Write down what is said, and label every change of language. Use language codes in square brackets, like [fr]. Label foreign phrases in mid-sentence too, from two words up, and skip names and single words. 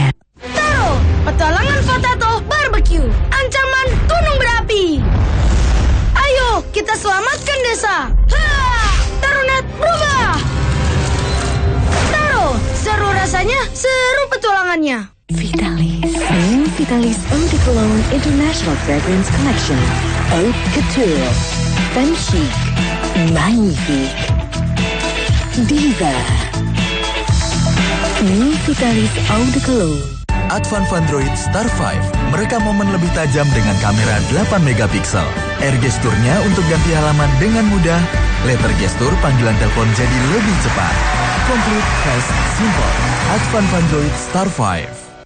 [id] Taro, petualangan [en] potato barbecue, [id] ancaman gunung berapi. Ayo, kita selamatkan desa. Tarunet berubah. Taro, seru rasanya, seru petualangannya. [en] Vitalis. New Vitalis Eau de Cologne International Fragrance Collection. [fr] Haute Couture. Femme Chic. Magnifique. Diva. [en] New Vitalis Eau de Cologne. [id] Advan Android Star 5 merekam momen lebih tajam dengan kamera 8 megapiksel. Air gesturnya untuk ganti halaman dengan mudah. Letter gestur panggilan telepon jadi lebih cepat. [en] Complete, fast, simple. Advan Android Star 5.